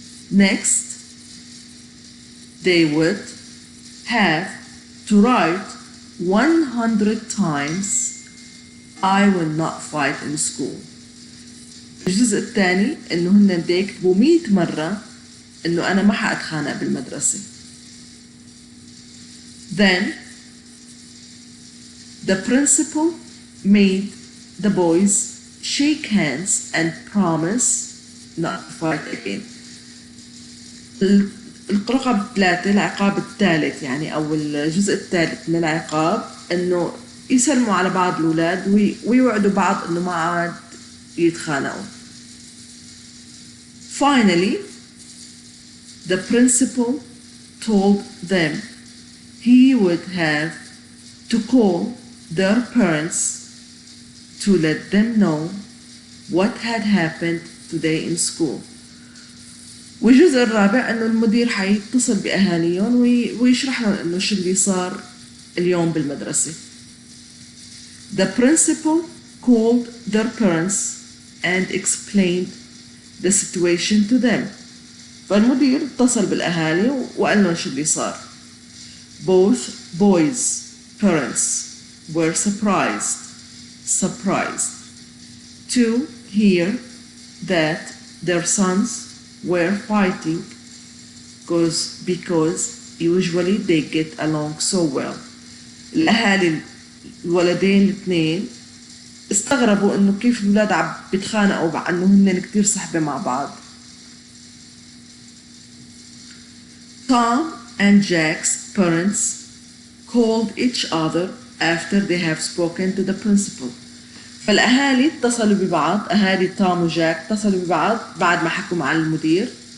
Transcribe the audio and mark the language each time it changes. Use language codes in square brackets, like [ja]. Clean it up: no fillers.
[en] Next, they would have to write 100 times I will not fight in school. [ar] الجزء الثاني إنه هن بده يكتبوا 100 مرة إنه أنا ما حأتخانق بالمدرسة. [en] Then the principal made the boys shake hands and promise not to fight again. [ar] الرقم 3 العقاب الثالث يعني أو الجزء الثالث من العقاب إنه يسلموا على بعض الأولاد ويوعدوا بعض إنه ما عاد يتخانقوا. [en] Finally, the principal told them he would have to call their parents to let them know what had happened today in school. [ar] والجزء الرابع إنه المدير حيتصل بأهاليهم ويشرح لهم إنه شو اللي صار اليوم بالمدرسة. [en] The principal called their parents and explained the situation to them. [ar] فالمدير اتصل بالأهالي وقال لهم شو اللي صار. [en] Both boys' parents were surprised to hear that their sons were fighting because usually they get along so well. [ar] الأهالي الولدين الاثنين استغربوا إنه كيف الولاد عم بيتخانقوا مع إنه هن كتير صحبة مع بعض. [en] Tom and Jack's parents called each other after they have spoken to the principal. [ar] فالأهالي اتصلوا ببعض، أهالي توم وجاك اتصلوا ببعض بعد ما حكوا مع المدير.